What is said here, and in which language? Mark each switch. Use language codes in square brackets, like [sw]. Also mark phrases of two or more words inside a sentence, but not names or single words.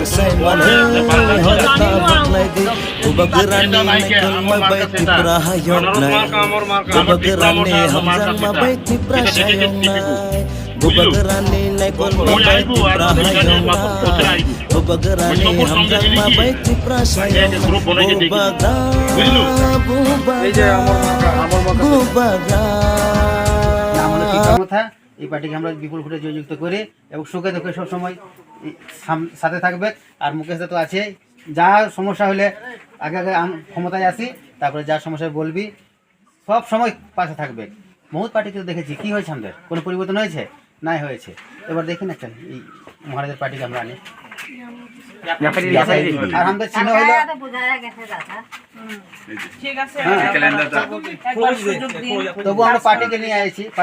[trp] say manay horta baklay Bubagerani nekol mabaiti prahayong nai Bubagerani hamjang mabaiti prasayong nai Bubagerani nekol mabaiti prahayong nai Bubagerani hamjang mabaiti prasayong nai Bubagra Bubagra Bubagra [bn] এই পার্টিকে আমরা বিপুল ভোটে জয়যুক্ত করি এবং সুখে দুঃখে সবসময় সাথে থাকবে আর মুকেশ তো আছে যা সমস্যা হলে আগে আগে ক্ষমতায় আসি তারপরে যা সমস্যা বলবি সব সময় পাশে থাকবে বহুত পার্টিকে দেখেছি কি হয়েছে আমাদের কোনো পরিবর্তন হয়েছে নাই হয়েছে এবার দেখি না চল এই মহারাজের পার্টিকে আমরা আনি আর আমাদের চিহ্ন হলো তবু আমরা পার্টিকে নিয়ে আইছি